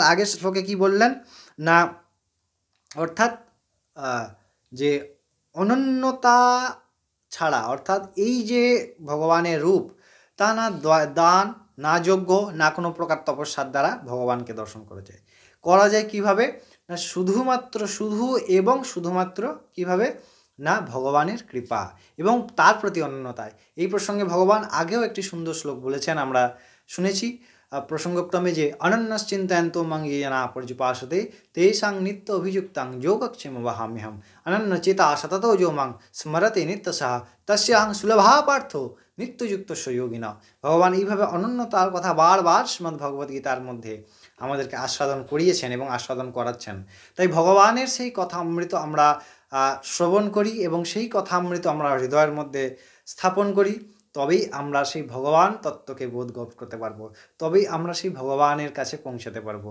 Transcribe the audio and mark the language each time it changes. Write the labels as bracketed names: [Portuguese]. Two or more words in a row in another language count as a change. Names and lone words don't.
[Bangla] আগের শ্লোকে কি বললেন না, অর্থাৎ যে অনন্যতা ছাড়া, অর্থাৎ এই যে ভগবানের রূপ, তা না দান, না যজ্ঞ, না কোনো প্রকার তপস্যার দ্বারা ভগবানকে দর্শন করা যায় কিভাবে না, শুধুমাত্র কিভাবে না, ভগবানের কৃপা এবং তার প্রতি অনন্যতায়। এই প্রসঙ্গে ভগবান আগেও একটি সুন্দর শ্লোক বলেছেন, আমরা শুনেছি প্রসঙ্গক্রমে, যে [Sanskrit] অনন্যশ্চিন্তয়ন্তো মাং ये जना पर्युपासते तेषां नित्य अभियुक्तां योगक्षेम वहाम्यहम् अनन्यचेता सततो जो मां स्मरते नित्यसः तस्याहं सुलभा पार्थो নিত্যযুক্তস্য যোগিনা। [Bangla] ভগবান এইভাবে অনন্যতার কথা বারবার শ্রীমদ্ ভগবদ্গীতার মধ্যে আমাদেরকে আস্বাদন করিয়েছেন এবং আস্বাদন করাচ্ছেন। তাই ভগবানের সেই কথা অমৃত আমরা শ্রবণ করি এবং সেই কথা অমৃত আমরা হৃদয়ের মধ্যে স্থাপন করি, তবেই আমরা সেই ভগবান তত্ত্বকে বোধ করতে পারবো, তবেই আমরা সেই ভগবানের কাছে পৌঁছাতে পারবো।